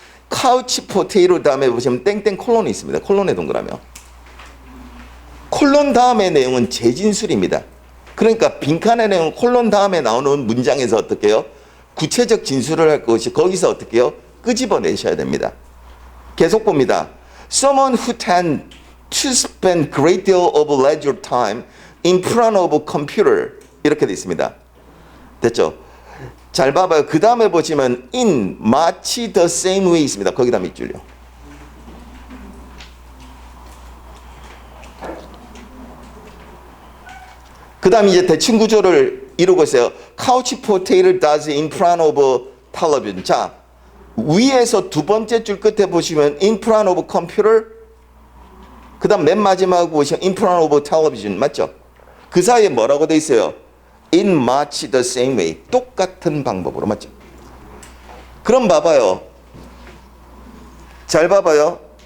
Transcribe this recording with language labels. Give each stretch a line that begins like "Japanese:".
Korean: couch potato 다음에 보시면 땡땡 콜론이 있습니다. 콜론에 동그라며. 콜론 다음의 내용은 재진술입니다. 그러니까 빈칸의 내용은 콜론 다음에 나오는 문장에서 어떻게 해요? 구체적 진술을 할 것이 거기서 어떻게 해요? 끄집어내셔야 됩니다. 계속 봅니다.
English: Someone who tend to spend great deal of leisure time in front of a computer
Korean: 이렇게 돼 있습니다. 됐죠? 잘 봐봐요. 그 다음에 보시면 in 마치
English: the same way
Korean: 있습니다. 거기다 밑줄요. 그 다음 이제 대칭 구조를 이러고 있어요.
English: Couch potato does in front of television.
Korean: 자, 위에서 두 번째 줄 끝에 보시면
English: in front of computer,
Korean: 그 다음 맨 마지막 보시면
English: in front of television.
Korean: 맞죠? 그 사이에 뭐라고 돼 있어요?
English: In much the same way.
Korean: 똑같은 방법으로. 맞죠? 그럼 봐봐요. 잘 봐봐요.